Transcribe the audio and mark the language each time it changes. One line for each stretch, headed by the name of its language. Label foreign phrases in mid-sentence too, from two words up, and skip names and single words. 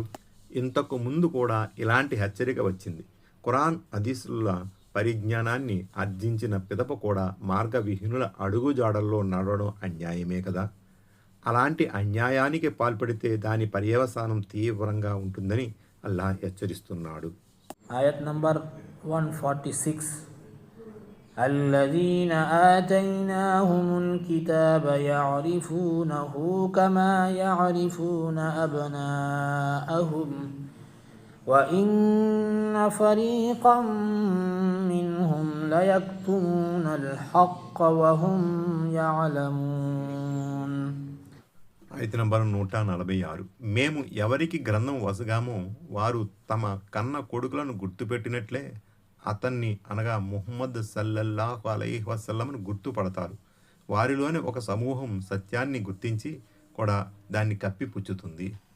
Telugu: ఇంతకు ముందు కూడా ఇలాంటి హెచ్చరిక వచ్చింది. ఖురాన్, హదీసుల పరిజ్ఞానాన్ని ఆర్జించిన పిదప కూడా మార్గవిహీనుల అడుగుజాడల్లో నడవడం అన్యాయమే కదా. అలాంటి అన్యాయానికి పాల్పడితే దాని పర్యవసానం తీవ్రంగా ఉంటుందని అల్లాహ్ హెచ్చరిస్తున్నాడు. ఆయత్ నంబర్ 146.
Arabic: الذين آتيناهم الكتاب يعرفونه كما يعرفون أبناءهم وإن فريقا منهم ليكتمون الحق وهم يعلمون.
Telugu: అయితే నంబర్ 146. మేము ఎవరికి గ్రంథం వసగామో వారు తమ కన్న కొడుకులను గుర్తుపెట్టినట్లే అతన్ని అనగా ముహమ్మద్
Arabic: صلى الله عليه وسلم
Telugu: గుర్తుపడతారు. వారిలోని ఒక సమూహం సత్యాన్ని గుర్తించి కూడా దాన్ని కప్పిపుచ్చుతుంది.